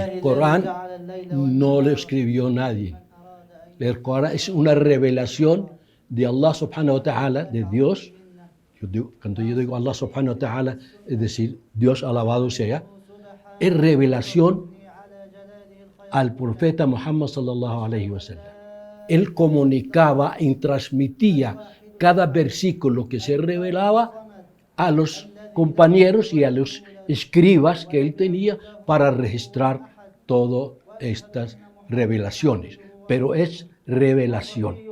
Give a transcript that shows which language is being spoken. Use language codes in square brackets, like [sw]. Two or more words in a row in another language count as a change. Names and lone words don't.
[es] El Corán no lo escribió nadie. El Corán es una revelación de [ar] الله سبحانه وتعالى, [es] de Dios. Cuando yo digo [ar] الله سبحانه وتعالى, [es] es decir, Dios alabado sea, es revelación al profeta Muhammad [ar] صلى الله عليه وسلم. [es] Él comunicaba y transmitía cada versículo que se revelaba a los compañeros y a los escribas que él tenía para registrar todas estas revelaciones. Pero es revelación.